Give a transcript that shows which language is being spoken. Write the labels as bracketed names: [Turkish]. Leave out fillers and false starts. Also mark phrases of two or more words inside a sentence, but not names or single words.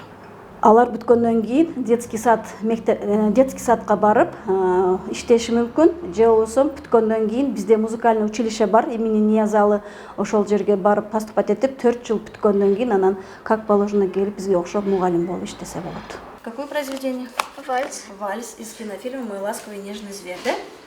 [Kyrgyz] Алар бүткөндөн кийин [Russian] детский садка [Kyrgyz] барып иштеши мүмкүн. Же болбосо бүткөндөн кийин бизде [Russian] музыкальный училище [Kyrgyz] бар, имени Ниязалы, ошол жерге барып поступать этип 4 жыл бүткөндөн кийин анан [Russian] как положено [Kyrgyz] келип бизге окшоп мугалим болуп иштесе болот. [Russian] Какое произведение? Вальс. Вальс из кинофильма «Мой ласковый нежный зверь», да?